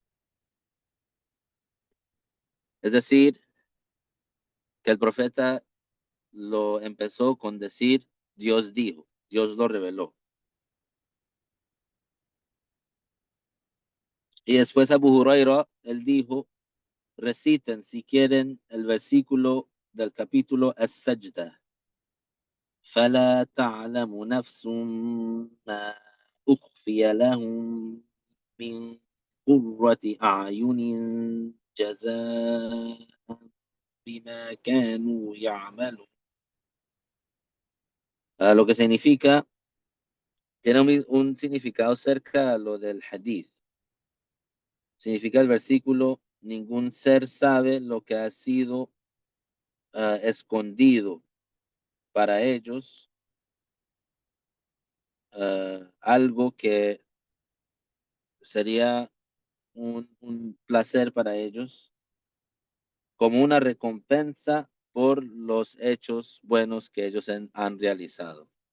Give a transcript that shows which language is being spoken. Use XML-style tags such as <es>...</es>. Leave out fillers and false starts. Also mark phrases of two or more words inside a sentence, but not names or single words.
<es>Es decir, que el profeta lo empezó con decir: Dios dijo, Dios lo reveló. Y después Abu Huraira, él dijo: reciten si quieren el versículo del capítulo As-Sajda.</es> <ar>فلا تعلم نفس ما أخفي لهم من قرة أعين جزاء بما كانوا يعملون.</ar> <es>Lo que significa, tiene un significado cerca a lo del hadith. Significa el versículo: ningún ser sabe lo que ha sido escondido para ellos, algo que sería un placer para ellos, como una recompensa por los hechos buenos que ellos han realizado.</es>